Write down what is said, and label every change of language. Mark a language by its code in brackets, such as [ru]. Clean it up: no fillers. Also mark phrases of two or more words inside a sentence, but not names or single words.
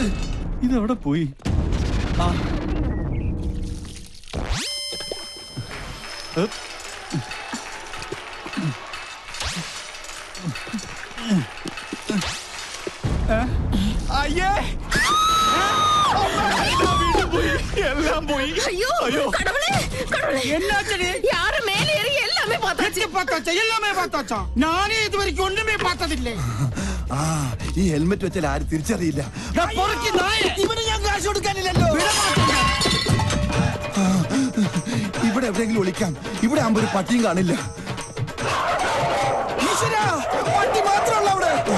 [ml] ഇതെവിടെ പോയി? ആ. ഏ? അയ്യേ! വീണ്ടും പോയി. എല്ലാം പോയി. [ta] ஐயோ கடவுளே கடவுளே என்னாச்சு? யாரு மேலே ஏறி எல்லாமே பார்த்தாச்சு. பார்த்தாச்சா? எல்லாமே பார்த்தாச்சா? நானே இது வரைக்கும் ஒண்ணுமே பார்த்ததில்லை. [ml] ആ ഈ ഹെൽമെറ്റ് വെച്ചാൽ ആരും തിരിച്ചറിയില്ല. ഇവന് ഞാൻ കാശ് കൊടുക്കാനില്ലല്ലോ. ഇവിടെ എവിടെയെങ്കിലും ഒളിക്കാം. ഇവിടെ ആകുമ്പോ ഒരു പട്ടിയും കാണില്ല. ഈശ്വരാ, പട്ടി മാത്രമല്ല അവിടെ.